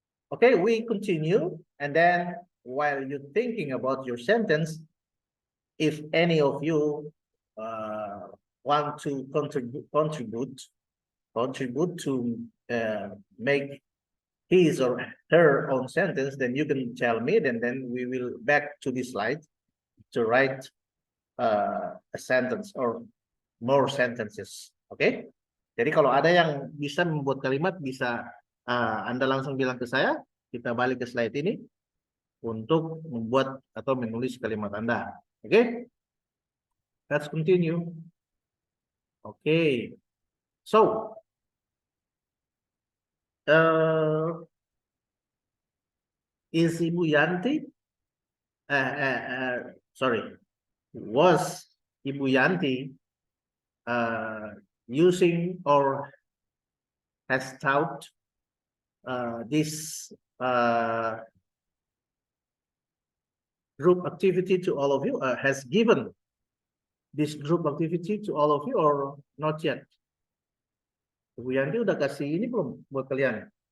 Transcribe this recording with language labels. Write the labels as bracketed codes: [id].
[en] Okay, we continue. And then while you're thinking about your sentence, if any of you want to contribute to make his or her own sentence, then you can tell me, then we will back to this slide to write a sentence or more sentences. Okay? [id] Jadi kalau ada yang bisa membuat kalimat, bisa Anda langsung bilang ke saya, kita balik ke slide ini untuk membuat atau menulis kalimat Anda. [en] Okay? Let's continue. Okay. So, is Ibu Yanti, sorry, was Ibu Yanti using or has taught this group activity to all of you, has given this group activity to all of you or not yet? [id] Ibu Yanti udah kasih ini belum buat kalian?